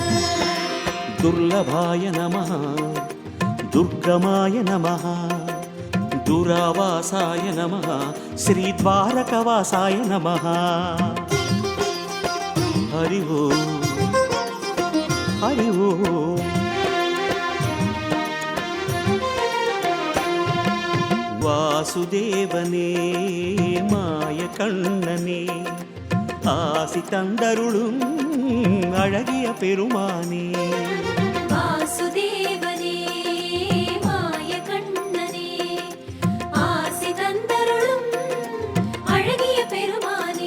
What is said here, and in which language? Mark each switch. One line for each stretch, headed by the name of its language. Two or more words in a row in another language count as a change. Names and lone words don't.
Sanskrit: दुर्लभाय नमः दुर्गमाय नमः दुरावासाय नमः श्रीद्वारकवासाय नमः हरि ओम हरि ओम
Tamil: வாசுதேவனே மாய கண்ணனே ஆசி தந்தருளும் அழகிய பெருமானே வாசுதேவனே மாய கண்ணனே ஆசி தந்தருளும் அழகிய பெருமானே